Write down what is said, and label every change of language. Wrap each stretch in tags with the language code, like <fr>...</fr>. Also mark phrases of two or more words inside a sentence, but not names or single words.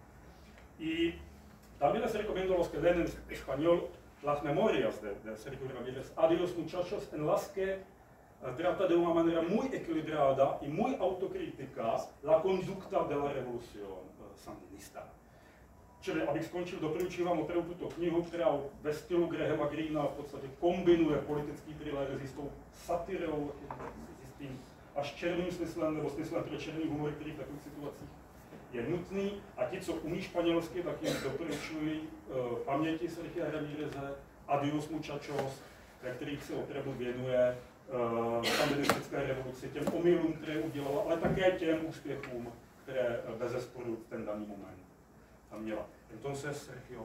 <es>Y también les recomiendo a los que leen en español las memorias de Sergio Ramírez, Adiós muchachos, en las que trata de una manera muy equilibrada y muy autocrítica la conducta de la revolución sandinista.</es> <cs>Čili, abych skončil, doporučuji vám opravdu tuto knihu, která ve stylu Grahama Greena v podstatě kombinuje politický thriller s jistou satirou, s tím až černým smyslem, nebo smyslem pro černý humor, který v takových situacích je nutný. A ti, co umí španělsky, tak jim doporučuji paměti Sergia Ramíreze, Adiós muchachos, ve kterých se opravdu věnuje sandinistické revoluci, těm omylům, které udělala, ale také těm úspěchům, které bezesporu ten daný moment měla.</cs> <es>Entonces, Sergio.</es>